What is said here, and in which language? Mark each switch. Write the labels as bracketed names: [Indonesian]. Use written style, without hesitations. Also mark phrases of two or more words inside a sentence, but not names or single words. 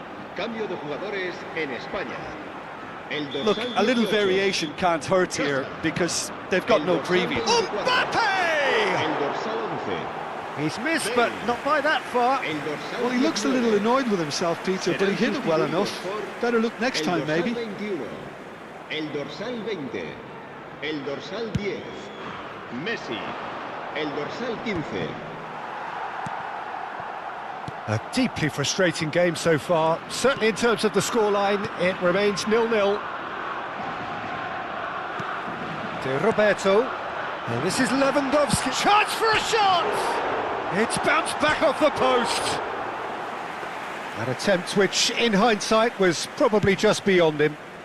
[Spanish] Cambio de jugadores en España. El [English] Look, [Spanish] dorsal [English] a little [Spanish] 18, [English] variation can't hurt here because they've got no previous. Mbappe! [Spanish] El dorsal 11. [English] He's missed, but not by that far. [Spanish] El dorsal [English] Well, he looks a little [Spanish] 19. [English] annoyed with himself, Peter, but he hit it well enough. Better look next time, [Spanish] El dorsal [English] maybe. [Spanish] 21. El dorsal 20. El dorsal 10. Messi. El dorsal 15. [English] A deeply frustrating game so far. Certainly in terms of the scoreline, it remains 0-0. To Roberto. And this is Lewandowski. Chance for a shot! It's bounced back off the post. An attempt which, in hindsight, was probably just beyond him.